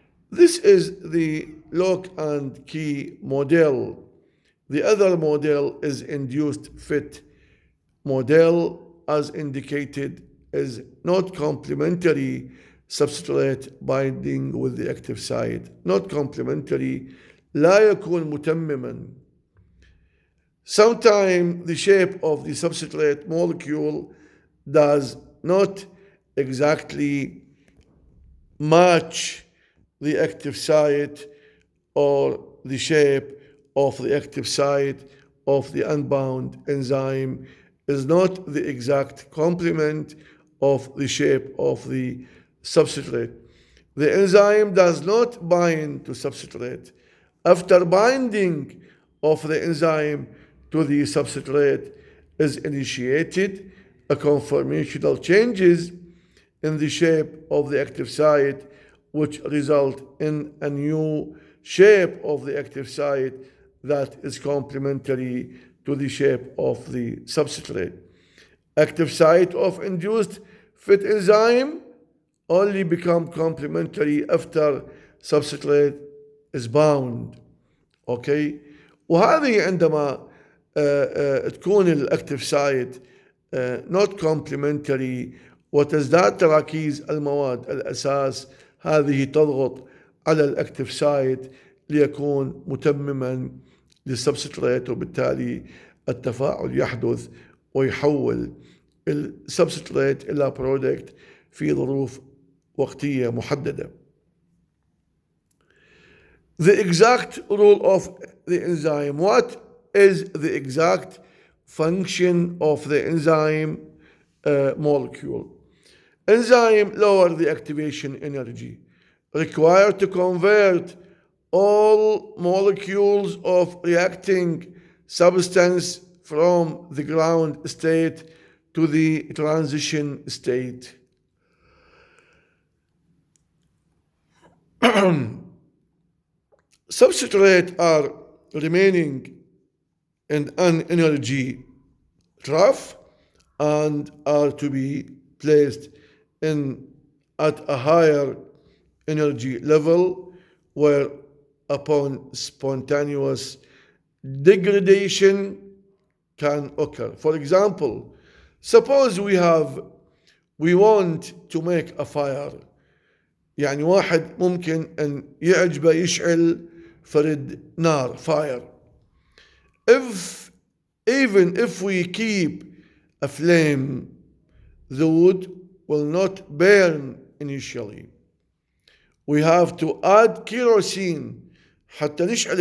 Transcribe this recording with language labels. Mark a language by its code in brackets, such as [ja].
[en] This is the lock and key model. The other model is induced fit model, as indicated, is not complementary substrate binding with the active site. Not complementary, [ar] لا يكون متمما. [en] Sometimes the shape of the substrate molecule does not exactly match the active site or the shape of the active site of the unbound enzyme is not the exact complement of the shape of the substrate. The enzyme does not bind to substrate. After binding of the enzyme to the substrate is initiated, a conformational changes in the shape of the active site which result in a new shape of the active site that is complementary to the shape of the substrate. Active site of induced fit enzyme only become complementary after substrate is bound. [ar] اوكي وهذه عندما تكون الاكتف سايت [en] not complementary [ar] وتزداد تراكيز المواد الاساس، هذه تضغط على الاكتف سايت ليكون متمما للسبستريت، وبالتالي التفاعل يحدث ويحول السبستريت الى برودكت في ظروف وقتيه محدده. [en] The exact role of the enzyme. What is the exact function of the enzyme molecule? Enzyme lower the activation energy required to convert all molecules of reacting substance from the ground state to the transition state. Substrates are remaining in an energy trough and are to be placed in at a higher energy level where upon spontaneous degradation can occur. For example, suppose we want to make a fire. [ar] يعني واحد ممكن أن يعجبه يشعل فرد نار fire. [en] Even if we keep a flame, the wood will not burn initially. We have to add kerosene [ar] حتى نشعل.